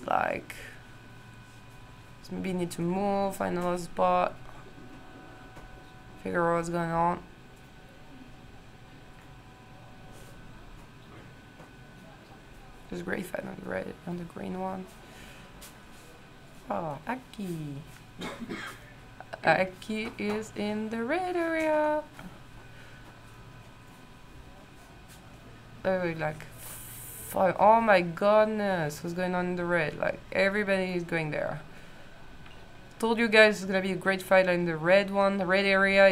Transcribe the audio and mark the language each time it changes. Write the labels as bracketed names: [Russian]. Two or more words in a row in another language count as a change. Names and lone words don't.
[English] Like, so maybe need to move, find another spot, figure out what's going on. There's great fight on the red, on the green one. Oh, Erkki. Erkki is in the red area. Oh, like, oh my goodness, what's going on in the red? Like, everybody is going there. told you guys it's gonna be a great fight in the red one, the red area.